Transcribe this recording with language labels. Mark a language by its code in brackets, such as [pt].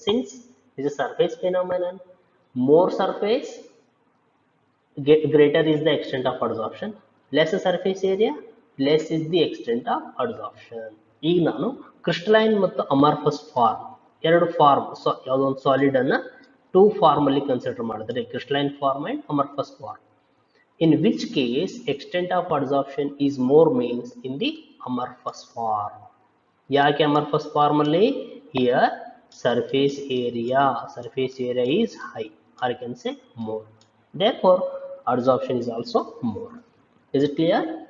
[en] Since is a surface phenomenon, more surface, greater is the extent of adsorption. Less surface area, less is the extent of adsorption. [kn] ಈಗ ನಾನು crystalline ಮತ್ತು amorphous form ಎರಡು form, ಯಾವುದೋ ಒಂದು solid ಅನ್ನ to form ಅಲ್ಲಿ consider ಮಾಡಿದ್ರೆ, crystalline form and amorphous form. [en] In which case extent of adsorption is more means in the amorphous form. [kn] ಯಾಕೆ amorphous form ಅಲ್ಲಿ? [en] Here surface area is high, or you can say more. Therefore adsorption is also more. Is it clear?